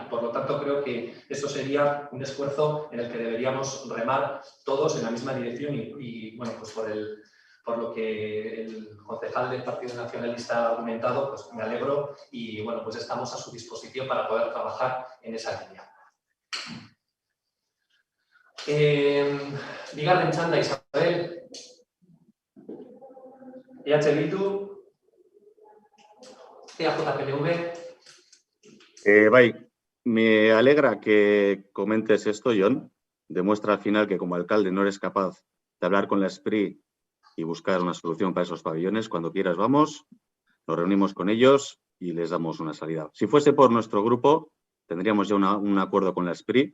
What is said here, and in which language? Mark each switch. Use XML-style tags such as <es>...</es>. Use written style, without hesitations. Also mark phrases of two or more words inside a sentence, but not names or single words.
<es>Y por lo tanto creo que eso sería un esfuerzo en el que deberíamos remar todos en la misma dirección y bueno, pues por lo que el concejal del Partido Nacionalista ha argumentado, pues me alegro y bueno, pues estamos a su disposición para poder trabajar en esa línea.</es> <eu>Bigarren txanda, Isabel. EH Bildu. EAJ-PNV. Bai,</eu> <es>me alegra que comentes esto, Jon. Demuestra al final que como alcalde no eres capaz de hablar con la SPRI y buscar una solución para esos pabellones. Cuando quieras vamos, nos reunimos con ellos y les damos una salida. Si fuese por nuestro grupo, tendríamos ya un acuerdo con la SPRI.</es>